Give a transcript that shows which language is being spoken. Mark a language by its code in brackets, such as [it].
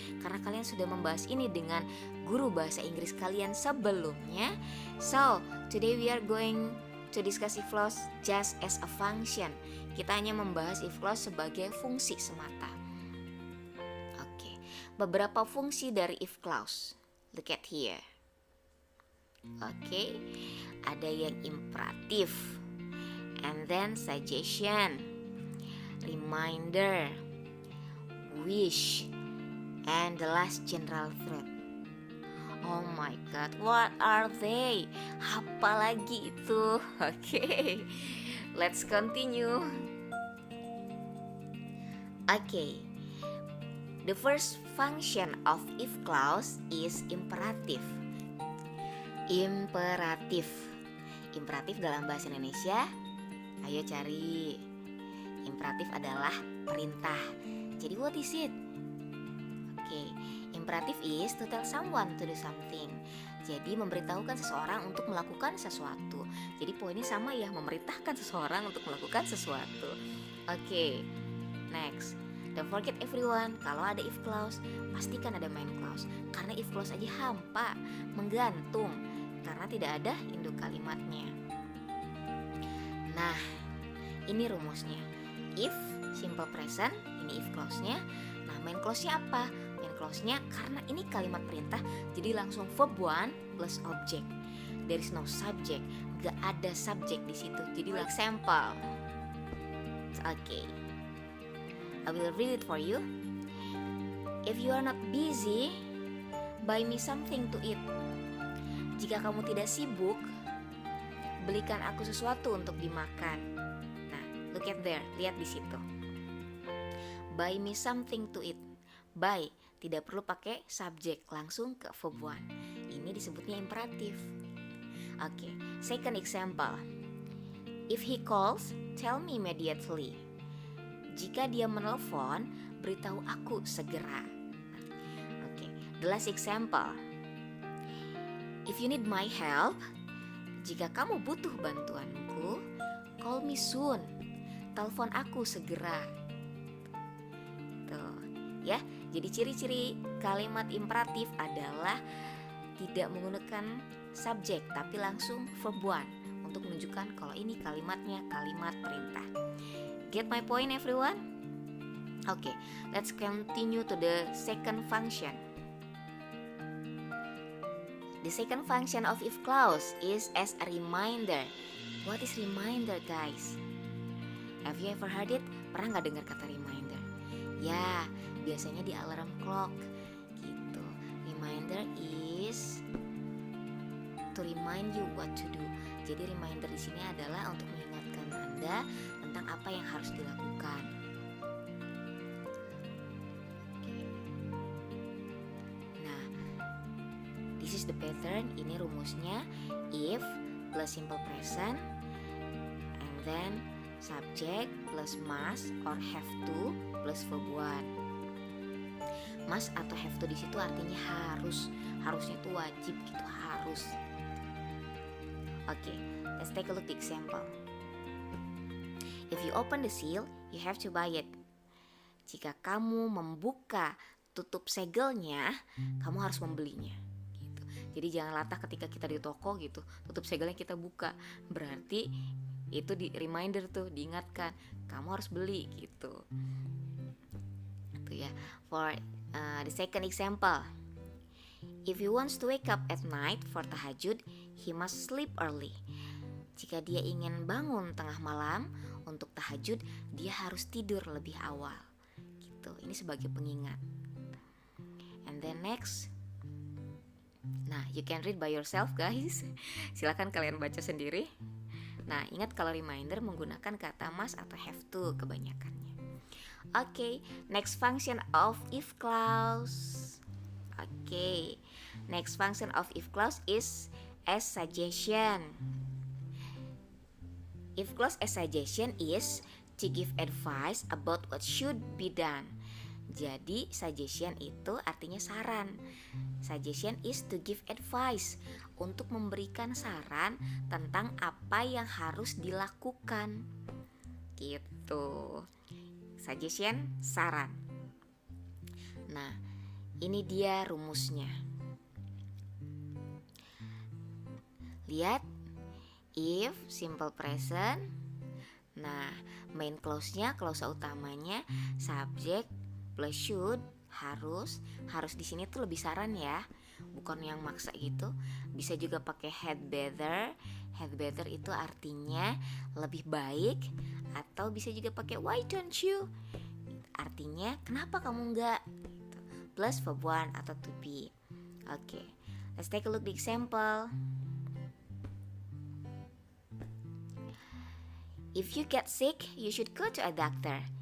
[id] Karena kalian sudah membahas ini dengan guru bahasa Inggris kalian sebelumnya. [en] So, today we are going to discuss if clause just as a function. [id] Kita hanya membahas if clause sebagai fungsi semata. Oke, beberapa fungsi dari if clause. [en] Look at here. Oke, [id] ada yang imperatif, [en] and then suggestion, reminder, wish, and the last general threat. Oh my god, what are they? [id] Apa lagi itu? [en] Oke, let's continue. Oke, the first function of if clause is imperative. [id] Imperatif dalam bahasa Indonesia, ayo cari. Imperatif adalah perintah. Jadi [en] what is it? Oke, imperatif is to tell someone to do something. [id] Jadi memberitahukan seseorang untuk melakukan sesuatu. Jadi poinnya sama ya, memerintahkan seseorang untuk melakukan sesuatu. [en] Oke, next. Don't forget everyone, [id] kalau ada [en] if clause, [id] pastikan ada [en] main clause. [id] Karena if clause aja hampa, menggantung, karena tidak ada induk kalimatnya. Nah, ini rumusnya. If simple present, ini if clause-nya. Nah, main clause-nya apa? Main clause-nya karena ini kalimat perintah, jadi langsung verb 1 plus object. [en] There is no subject, [id] gak ada subjek di situ. Jadi [en] example. Oke. I will read it for you. If you are not busy, buy me something to eat. [id] Jika kamu tidak sibuk, belikan aku sesuatu untuk dimakan. [en] Nah, look at there, [id] lihat di situ. [en] Buy me something to eat. [id] Buy, tidak perlu pakai subjek, langsung ke verb 1. Ini disebutnya imperatif. [en] Oke, second example. If he calls, tell me immediately. [id] Jika dia menelpon, beritahu aku segera. [en] Oke, the last example. If you need my help, [id] jika kamu butuh bantuanku, [en] call me soon. [id] Telepon aku segera. Tuh, ya. Jadi ciri-ciri kalimat imperatif adalah tidak menggunakan subjek tapi langsung verb 1 untuk menunjukkan kalau ini kalimatnya kalimat perintah. [en] Get my point everyone? Okay, let's continue to the second function. The second function of if clause is as a reminder. What is reminder, guys? Have you ever heard it? [id] Pernah gak dengar kata reminder? Ya, biasanya di alarm clock gitu. [en] Reminder is to remind you what to do. [id] Jadi reminder di sini adalah untuk mengingatkan Anda tentang apa yang harus dilakukan. [en] Nah, this is the pattern. [id] Ini rumusnya. [en] If plus simple present, and then subject plus must or have to plus verb 1. [id] Must atau have to di situ artinya harus. Harusnya itu wajib gitu, harus. [en] Okay, let's take a look at the example. If you open the seal, you have to buy it. [id] Jika kamu membuka tutup segelnya, kamu harus membelinya. Gitu. Jadi jangan latah ketika kita di toko gitu, tutup segelnya kita buka. Berarti itu di reminder tuh, diingatkan kamu harus beli gitu. Itu ya. [en] For the second example, if he wants to wake up at night for tahajud, he must sleep early. [id] Jika dia ingin bangun tengah malam untuk tahajud, dia harus tidur lebih awal. Gitu. Ini sebagai pengingat. [en] And then next, nah you can read by yourself guys. [id] Silakan kalian baca sendiri. Nah ingat kalau reminder menggunakan kata must atau have to kebanyakannya. [en] Okay, next function of if clause. Okay, next function of if clause is as suggestion. If clause as suggestion is to give advice about what should be done. [id] Jadi suggestion itu artinya saran. [en] Suggestion is to give advice, [id] untuk memberikan saran tentang apa yang harus dilakukan. Gitu. Suggestion, saran. Nah, ini dia rumusnya. Lihat, if simple present. Nah, main clause-nya, clause utamanya subject plus should, harus di sini tuh lebih saran ya, bukan yang maksa gitu. Bisa juga pakai had better. Had better itu artinya lebih baik, atau bisa juga pakai [en] why don't you, [id] artinya kenapa kamu enggak gitu. Plus verb one atau to be. [en] Okay, let's take a look the example. If you get sick, you should go to a doctor.